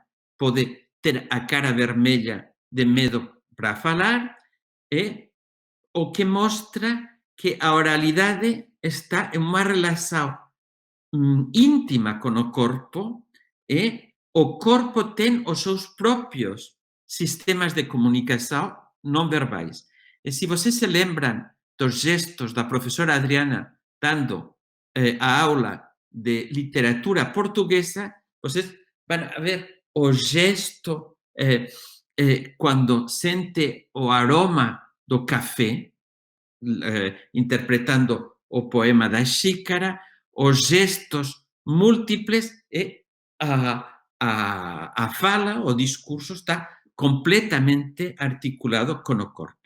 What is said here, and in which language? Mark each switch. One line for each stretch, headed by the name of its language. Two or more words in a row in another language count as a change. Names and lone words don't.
Galician: pode ter a cara vermelha de medo para falar, e o que mostra que a oralidade está en unha relación íntima con o corpo, e o corpo ten os seus propios sistemas de comunicação non verbais. E se vocês se lembram dos gestos da professora Adriana dando a aula de literatura portuguesa, vocês vão ver o gesto quando sente o aroma do café, interpretando o poema da xícara, os gestos múltiples e a fala, o discurso está completamente articulado con o corpo.